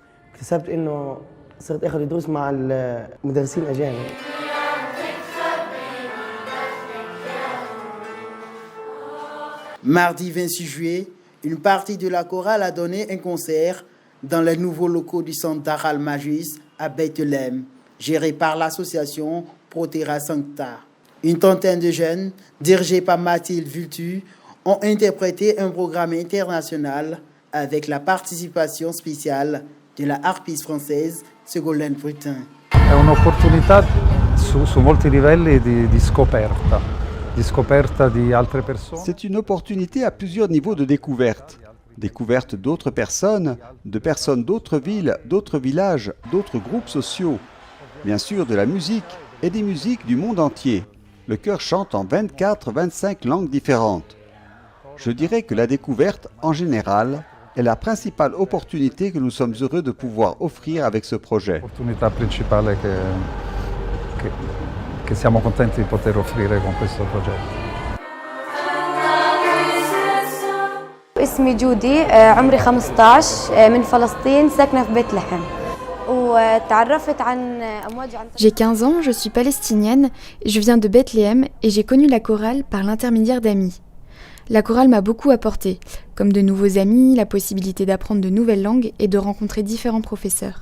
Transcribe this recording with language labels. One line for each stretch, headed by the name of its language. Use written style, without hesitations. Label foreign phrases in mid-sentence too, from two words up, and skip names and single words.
French: Mardi 26 juillet, une partie de la chorale a donné un concert dans les nouveaux locaux du centre d'Aral Magis à Bethléem, géré par l'association Protera Sancta. Une trentaine de jeunes, dirigés par Mathilde Vultu, ont interprété un programme international avec la participation spéciale de la harpiste française Ségolène Brutin.
Italian: È un'opportunità su molti livelli di scoperta.
French: C'est une opportunité à plusieurs niveaux de découverte. Découverte d'autres personnes, de personnes d'autres villes, d'autres villages, d'autres groupes sociaux. Bien sûr de la musique et des musiques du monde entier. Le chœur chante en 24-25 langues différentes. Je dirais que la découverte, en général, est la principale opportunité que nous sommes heureux de pouvoir offrir avec ce projet.
Italian: L'opportunità principale che siamo contenti di poter offrire con questo progetto.
Arabic: اسمي جودي عمري 15 من فلسطين ساكنة في بيت-لحم.
French: J'ai 15 ans, je suis palestinienne, je viens de Bethléem et j'ai connu la chorale par l'intermédiaire d'amis. La chorale m'a beaucoup apporté, comme de nouveaux amis, la possibilité d'apprendre de nouvelles langues et de rencontrer différents professeurs.